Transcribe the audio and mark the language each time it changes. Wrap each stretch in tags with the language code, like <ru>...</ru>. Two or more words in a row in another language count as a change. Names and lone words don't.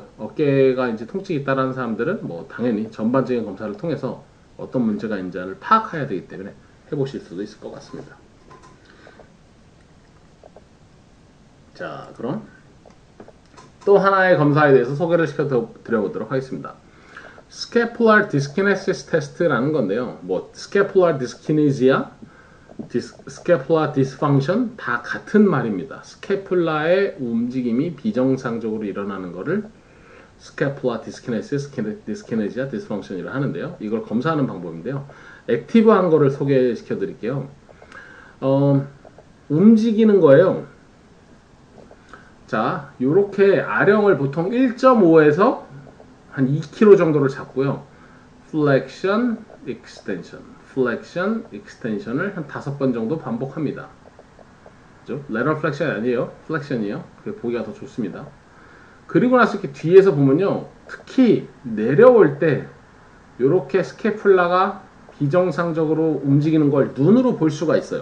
<ko>어깨가 이제 통증이 있다라는 사람들은 뭐 당연히 전반적인 검사를 통해서 어떤 문제가 있는지를 파악해야 되기 때문에 해보실 수도 있을 것 같습니다. 자, 그럼 또 하나의 검사에 대해서 소개를 시켜드려보도록 하겠습니다.</ko> <en>Scapular dyskinesis test라는 건데요.</en> <ko>뭐</ko> <en>Scapular dyskinesia, Scapular dysfunction</en> <ko>다 같은 말입니다. 스캐플라의 움직임이 비정상적으로 일어나는 거를</ko> <en>Scapular dyskinesis, dyskinesia,</en> <ko>dysfunction이라 하는데요. 이걸 검사하는 방법인데요. 액티브한 거를 소개시켜 드릴게요. 움직이는 거예요. 자, 요렇게 아령을 보통 1.5에서 한 2kg 정도를 잡고요.</ko> <en>flexion, extension, flexion,</en> <ko>extension을 한 5번 정도 반복합니다. 그죠?</ko> <en>lateral flexion</en> <ko>아니에요. flexion이에요. 그게 보기가 더 좋습니다. 그리고 나서 이렇게 뒤에서 보면요. 특히 내려올 때 요렇게 스캐플라가 비정상적으로 움직이는 걸 눈으로 볼 수가 있어요.</ko>